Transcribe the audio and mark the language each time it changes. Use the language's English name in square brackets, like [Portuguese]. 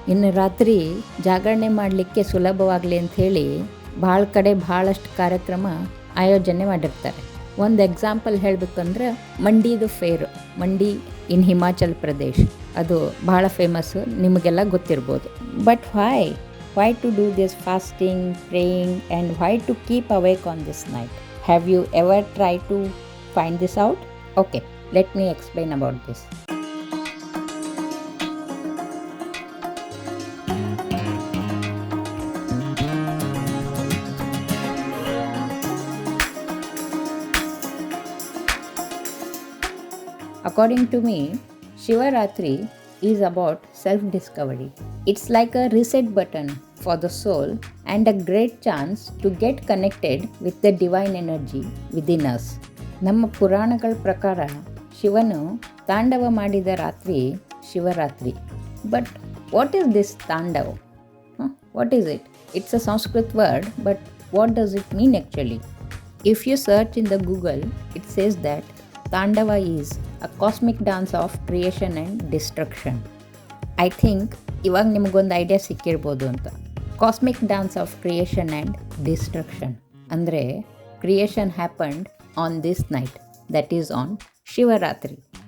[Kannada] ಇನ್ನು ರಾತ್ರಿ ಜಾಗರಣೆ ಮಾಡಲಿಕ್ಕೆ ಸುಲಭವಾಗಲಿ ಅಂಥೇಳಿ ಭಾಳ ಕಡೆ ಭಾಳಷ್ಟು ಕಾರ್ಯಕ್ರಮ ಆಯೋಜನೆ ಮಾಡಿರ್ತಾರೆ. ಒಂದು ಎಕ್ಸಾಂಪಲ್ ಹೇಳಬೇಕಂದ್ರೆ ಮಂಡಿದು ಫೇರ್, ಮಂಡಿ ಇನ್ ಹಿಮಾಚಲ್ ಪ್ರದೇಶ್, ಅದು ಭಾಳ ಫೇಮಸ್ಸು, ನಿಮಗೆಲ್ಲ ಗೊತ್ತಿರ್ಬೋದು. [English] But why to do this fasting, praying, and why to keep awake on this night? Have you ever tried to find this out? Okay, let me explain about this. According to me, Shivaratri is about self-discovery. It's like a reset button for the soul and a great chance to get connected with the divine energy within us. [Kannada] ನಮ್ಮ ಪುರಾಣಗಳ ಪ್ರಕಾರ ಶಿವನು ತಾಂಡವ ಮಾಡಿದ ರಾತ್ರಿ Shivaratri. [English] But what is this Tandava? What is it? It's a Sanskrit word, but what does it mean actually? If you search in the Google, it says that Tandava is a cosmic dance of creation and destruction. I think [Kannada] ಇವಾಗ ನಿಮಗೊಂದು idea ಸಿಕ್ಕಿರ್ಬೋದು ಅಂತ. [English] Cosmic dance of creation and destruction ಅಂದರೆ creation happened on this night, that is on Shivaratri.